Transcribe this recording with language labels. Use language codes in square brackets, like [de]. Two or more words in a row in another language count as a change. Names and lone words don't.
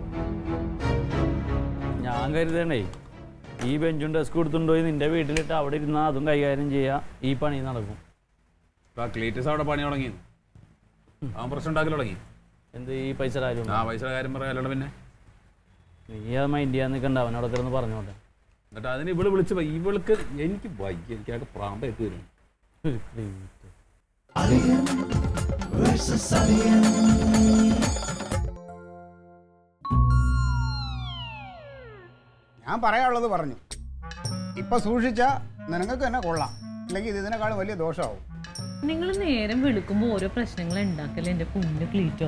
[ml] ഞാൻ കരുതണേ ഈ ബെഞ്ചും ഡെസ്ക് കൊടുത്തുകൊണ്ടുപോയി നിന്റെ വീട്ടിലിട്ട് അവിടെ ഇരുന്നാൽ അതും കൈകാര്യം ചെയ്യുക, ഈ പണി നടക്കും. ക്ലീറ്റസ് അവിടെ പണി തുടങ്ങി, അവൻ പ്രശ്നം ഉണ്ടാക്കി തുടങ്ങി. എന്ത് ഈ പൈസ കാര്യം? പൈസയുടെ കാര്യം പറയാമല്ലോ. പിന്നെ നീ അത് മൈൻഡ് ചെയ്യാൻ നിൽക്കണ്ട, അവനോട് കിടന്ന് പറഞ്ഞോട്ടെ. എന്നിട്ട് അതിന് ഇവള് വിളിച്ച് ഇവൾക്ക് എനിക്ക് വയ്യ, എനിക്കാകെ പ്രാന്തായിട്ട് വരും. Aliyan versus Aliyan. ഞാൻ പറയാനുള്ളത് പറഞ്ഞു. ഇപ്പൊ സൂക്ഷിച്ച നിനങ്ങൾക്ക് തന്നെ കൊള്ളാം, അല്ലെങ്കിൽ ഇത് ഇതിനേക്കാളും വലിയ ദോഷമാവും. നിങ്ങൾ നേരം വെളുക്കുമ്പോ ഓരോ പ്രശ്നങ്ങൾ ഉണ്ടാക്കല്ലേ എന്റെ കുഞ്ഞു ക്ലീറ്റോ.